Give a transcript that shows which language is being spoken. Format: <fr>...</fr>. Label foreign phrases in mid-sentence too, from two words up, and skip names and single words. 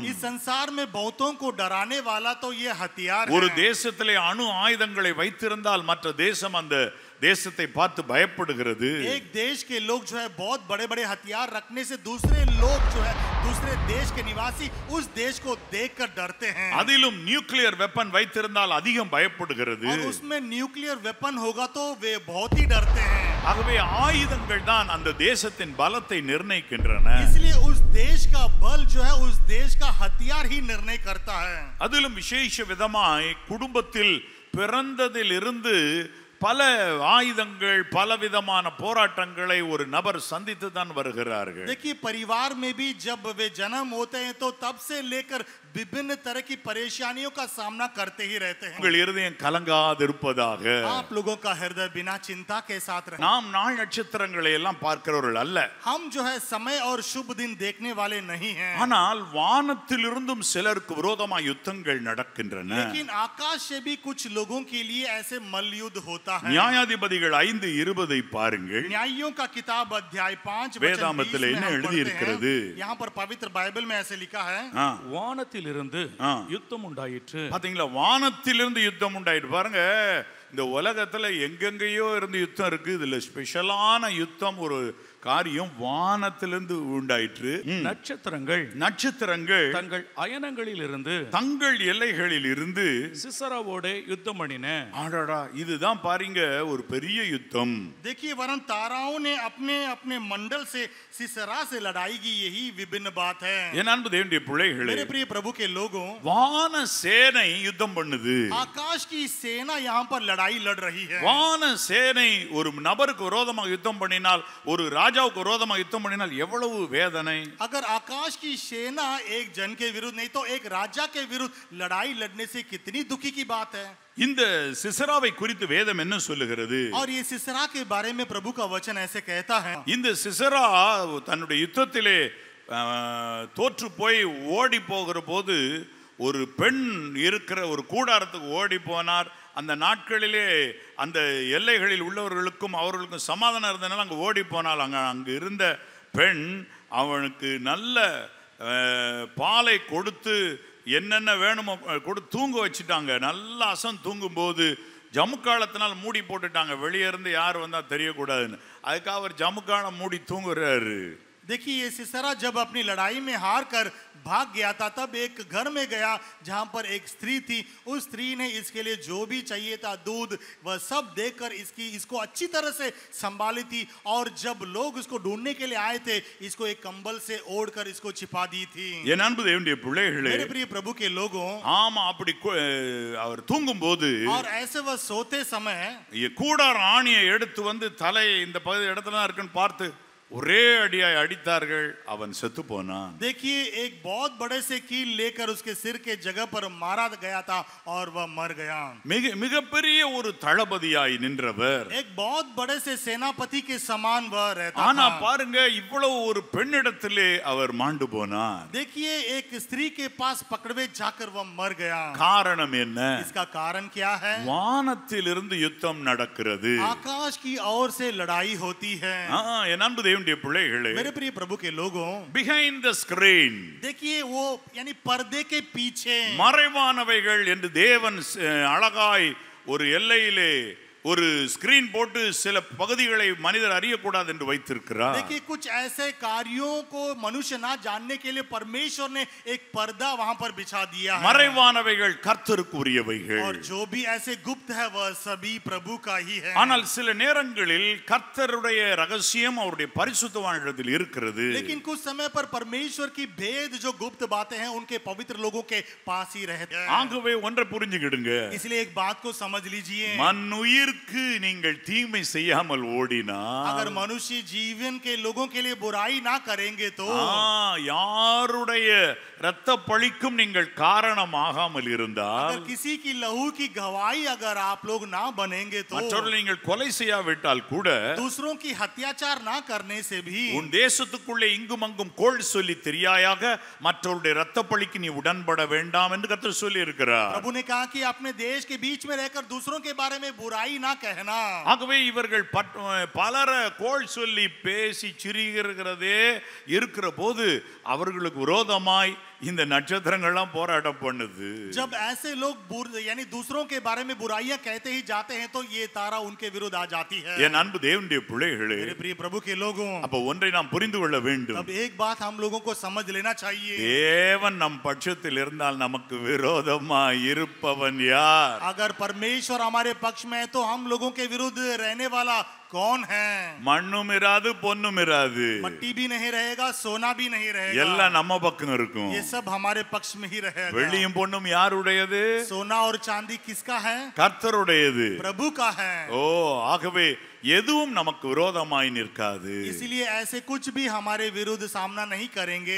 <hi>इस संसार में बहुतों को डराने वाला तो ये हथियार है.</hi> <ta>ஒரு தேசத்திலே அணு ஆயுதங்களை வைத்திருந்தால் மற்ற தேசம் அந்த தேசத்தை பார்த்து பயப்படுகிறது.</ta> <hi>एक देश के लोग जो है बहुत बड़े-बड़े हथियार रखने से दूसरे लोग जो है दूसरे देश के निवासी उस देश को देखकर डरते हैं.</hi> <ta>அதிலும்</ta> <en>nuclear weapon</en> <ta>வைத்திருந்தால் அதிகம் பயப்படுகிறது.</ta> <hi>और उसमें</hi> <en>nuclear weapon</en> <hi>होगा तो वे बहुत ही डरते हैं.</hi> <ta>ஆகவே ஆயுதங்கள் தான் அந்த தேசத்தின் பலத்தை நிர்ணயிக்கின்றன.</ta> <hi>इसलिए उस देश का बल जो है उस देश का हथियार ही निर्णय करता है.</hi> <ta>அதிலும் விசேஷ விதமாய் குடும்பத்தில் பிறந்ததிலிருந்து பல ஆயுதங்கள் பலவிதமான போராட்டங்களை ஒரு நபர் சந்தித்து தான் வருகிறார்கள்.</ta> <hi>देखिए परिवार में भी जब वे जन्म होते हैं तो तब से लेकर विभिन्न तरह की परेशानियों का सामना करते ही रहते हैं.</hi> <ta>உங்கள் இருதயம் கலங்காதிருப்பதாக.</ta> <hi>आप लोगों का हृदय बिना चिंता के साथ रहे.</hi> <ta>நாம் நாள் நட்சத்திரங்களை எல்லாம் பார்க்கிறவர்கள் அல்ல.</ta> <hi>हम जो है समय और शुभ दिन देखने वाले नहीं हैं.</hi> <ta>ஆனால் வானத்திலிருந்தும் சிலருக்கு விரோதமாக யுத்தங்கள் நடக்கின்றன.</ta> <hi>लेकिन आकाश से भी कुछ लोगों के लिए ऐसे मल्लयुद्ध होता है.</hi> <ta>நியாயாதிபதிகள் 5:20 பாருங்கள்.</ta> <hi>न्यायियों का किताब अध्याय 5</hi> <ta>வேதாமத்தில் என்ன எழுதி இருக்கிறது?</ta> <hi>यहाँ पर पवित्र बाइबल में ऐसे लिखा है.</hi> <ta>வானத்திலிருந்து யுத்தம் உண்டாயிற்று. பாத்தீங்களா, வானத்திலிருந்து யுத்தம் உண்டாயிட்டு. பாருங்க, இந்த உலகத்துல எங்கெங்கேயோ இருந்து யுத்தம் இருக்கு. இதுல ஸ்பெஷலான யுத்தம் ஒரு காரியம் வானத்திலிருந்து உண்டாயிற்று. நட்சத்திரங்கள் தங்கள் அயனங்களில் இருந்து தங்கள் எல்லைகளில் இருந்து சிசராவோட யுத்தம் பண்ணின. ஆடாடா, இதுதான் பாருங்க ஒரு பெரிய யுத்தம்.</ta> <hi>देखिए वरन ताराओं ने अपने अपने मंडल से सिसरा से लड़ाई की, यही विभिन्न बात है.</hi> <ta>என் அன்பு தேவனுடைய பிள்ளைகளே,</ta> <hi>मेरे प्रिय प्रभु के लोगों,</hi> <ta>வான சேனை யுத்தம் பண்ணுது.</ta> <hi>आकाश की सेना यहाँ पर लड़ाई लड़ रही है.</hi> <ta>வான சேனை ஒரு நபருக்கு விரோதமாக யுத்தம் பண்ணினால், ஒரு ராஜாவுக்கு விரோதமாக யுத்தம் பண்ணினால் எவ்வளவு வேதனை.</ta> <hi>अगर आकाश की सेना एक जन के विरुद्ध नहीं तो एक राजा के विरुद्ध लड़ाई लड़ने से कितनी दुखी की बात है.</hi> <ta>இந்த சிசராவை குறித்து வேதம் என்ன சொல்லுகிறது?</ta> <hi>और ये सिसरा के बारे में प्रभु का वचन ऐसे कहता है.</hi> <ta>இந்த சிசரா தன்னுடைய யுத்தத்திலே தோற்று போய் ஓடி போகிற போது ஒரு பெண் இருக்கிற ஒரு கூடாரத்துக்கு ஓடி போனார். அந்த நாட்களிலே அந்த எல்லைகளில் உள்ளவர்களுக்கும் அவர்களுக்கும் சமாதானம் இருந்தனால அங்கே ஓடி போனால் அங்கு இருந்த பெண் அவனுக்கு நல்ல பாலை கொடுத்து என்னென்ன வேணுமோ கொடுத்து தூங்க வச்சுட்டாங்க. நல்லா அசம் தூங்கும்போது ஜமுக்காலத்தினால் மூடி போட்டுட்டாங்க. வெளியே இருந்து யார் வந்தால் தெரியக்கூடாதுன்னு. அதுக்காக அவர் ஜமுக்காலம் மூடி தூங்குறாரு.</ta> <hi>देखिए ये सिसरा जब अपनी लड़ाई में हार कर भाग गया था तब एक घर में गया जहां पर एक स्त्री थी. उस स्त्री ने इसके लिए जो भी चाहिए था दूध वह सब देकर इसको अच्छी तरह से संभाली थी. और जब लोग इसको ढूंढने के लिए आए थे इसको एक कंबल से ओढ़कर इसको छिपा दी थी.</hi> <ta>என் அன்பு தேவனுடைய பிள்ளைகளே,</ta> <hi>मेरे प्रिय प्रभु के लोगों,</hi> <ta>ஆமா, அப்படி அவர் தூங்கும்போது</ta> <hi>और ऐसे वह सोते समय</hi> <ta>கூடார ஆணியை எடுத்து வந்து தலை இந்த பகுதி இடத்துல தான் இருக்குன்னு பார்த்து ஒரே அடியாய் அடித்தார்கள். அவன் செத்து போனான்.</ta> <hi>देखिए एक बहुत बड़े से कील लेकर उसके सिर के जगह पर मारा गया था और वह मर गया.</hi> <ta>மிகப்பெரிய ஒரு தளபதியாய் நின்றவர்,</ta> <hi>एक बहुत बड़े से सेनापति के समान वह रहता</hi> <ta>ஆனா</ta> <hi>था.</hi> <ta>பாருங்க, இவ்வளவு ஒரு பெண்ணிடத்திலே அவர் மாண்டு போனார்.</ta> <hi>देखिए एक स्त्री के पास पकड़वे जाकर वह मर गया.</hi> <ta>காரணம் என்ன?</ta> <hi>इसका कारण क्या है?</hi> <ta>வானத்திலிருந்து யுத்தம் நடக்கிறது.</ta> <hi>आकाश की ओर से लड़ाई होती है.</hi> <ta>என் அன்பு தேவனுடைய பிள்ளைகளே,</ta> <hi>मेरे प्रिय प्रभु के लोगों,</hi> <en>behind the screen,</en> <hi>देखिए वो यानी पर्दे के पीछे</hi> <ta>மறைவானவைகள் என்று தேவன் அழகாய் ஒரு எல்லையிலே ஒரு ஸ்கிரீன் போட்டு சில பகுதிகளை மனிதர் அறியக்கூடாது என்று வைத்திருக்கிறார்.</ta> <hi>देखिए कुछ ऐसे कार्यों को मनुष्य ना जानने के लिए परमेश्वर ने एक पर्दा वहां पर बिछा दिया है.</hi> <ta>மறைவானவைகள் கர்த்தருக்கு உரியவைகள்.</ta> <hi>और जो भी ऐसे गुप्त है वह सभी प्रभु का ही है.</hi> <ta>ஆனால் சில நேரங்களில் கர்த்தருடைய ரகசியம் அவருடைய பரிசுத்தவான்களிடத்தில் இருக்கிறது.</ta> <hi>लेकिन कुछ समय पर परमेश्वर की भेद जो गुप्त बातें हैं उनके पवित्र लोगों के पास ही रहते हैं.</hi> <ta>ஆகவே ஒன்றை புரிஞ்சுக்கிடுங்க.</ta> <hi>इसलिए एक बात को समझ लीजिए.</hi> <ta>மண்ணுயிருக்கு நீங்கள் தீமை செய்யாமல் ஓடினால்,</ta> <hi>अगर मनुष्य जीवन के लोगों के लिए बुराई ना करेंगे तो</hi> <ta>யாருடைய இரத்த பழிக்கும் நீங்கள் காரணமாகாமல் இருந்தால்,</ta> <hi>अगर किसी की लहू की गवाही अगर आप लोग ना बनेंगे तो</hi> <ta>மற்றவர்களை நீங்கள் கொலை செய்யாவிட்டால் கூட,</ta> <hi>दूसरों की हत्याचार ना करने से भी</hi> <ta>உன் தேசத்துக்குள்ளே இங்கும் அங்கும் கோள் சொல்லி தெரியாயாக மற்றவருடைய இரத்த பழிக்கு நீ உடன்பட வேண்டாம் என்று கர்த்தர் சொல்லி இருக்கிறார்.</ta> <hi>प्रभु ने कहा कि अपने देश के बीच में रहकर दूसरों के बारे में बुराई ना कहना.</hi> <ta>ஆகவே இவர்கள் பலர கோள் சொல்லி பேசி சிரிக்கிறதே இருக்கிற போது அவர்களுக்கு விரோதமாய் இந்த நட்சத்திரங்கள்லாம் போராட்டம் பண்ணுது.</ta> <hi>जब ऐसे लोग यानी दूसरों के बारे में बुराइयां कहते ही जाते हैं तो ये तारा उनके विरुद्ध आ जाती है.</hi> <ta>என் அன்பு தேவனுடைய பிள்ளைகளே,</ta> <hi>मेरे प्रिय प्रभु के लोगों,</hi> <ta>அப்ப ஒன்றை நாம் புரிந்து கொள்ள வேண்டும்.</ta> <hi>अब एक बात हम लोगों को समझ लेना चाहिए.</hi> <ta>தேவன் நம் பட்சத்தில் இருந்தால் நமக்கு விரோதமாய் இருப்பவன் யார்?</ta> <hi>अगर परमेश्वर हमारे पक्ष में है तो हम लोगों के विरुद्ध रहने वाला कौन है?</hi> <ta>மண்ணும் இராது பொன்னும் இராது,</ta> <hi>मट्टी भी नहीं रहेगा, सोना भी नहीं रहेगा,</hi> <ta>எல்லாம் நம்ம பக்கம் இருக்கும்.</ta> <hi>ये सब हमारे पक्ष में ही रहेगा.</hi> <ta>வெள்ளியும் பொன்னும் யாருடையது?</ta> <hi>सोना और चांदी किसका है?</hi> <ta>கர்த்தருடையது.</ta> <hi>प्रभु का है.</hi> <ta>ஓ, ஆகவே எதுவும் நமக்கு விரோதமாய் நிற்காது.</ta> <hi>इसलिए ऐसे कुछ भी हमारे विरुद्ध सामना नहीं करेंगे.</hi>